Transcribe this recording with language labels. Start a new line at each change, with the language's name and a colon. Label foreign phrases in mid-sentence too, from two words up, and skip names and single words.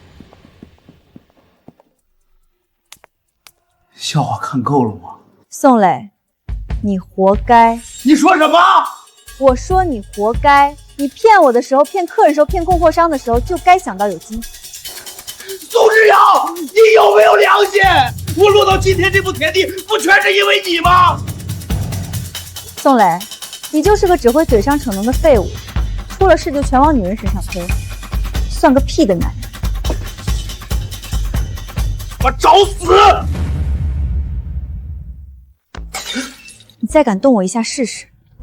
Chinese: 笑話看夠了嗎？宋磊，你活該。你說什麼？我說你活該。你騙我的時候，騙客人的時候，騙供貨商的時候，就該想到有經濟。宋之堯，你有沒有良心？我落到今天這步田地，不全是因為你嗎？宋磊，你就是個只會嘴上逞能的廢物，出了事就全往女人身上推，算個屁的男人！我找死！你再敢動我一下試試！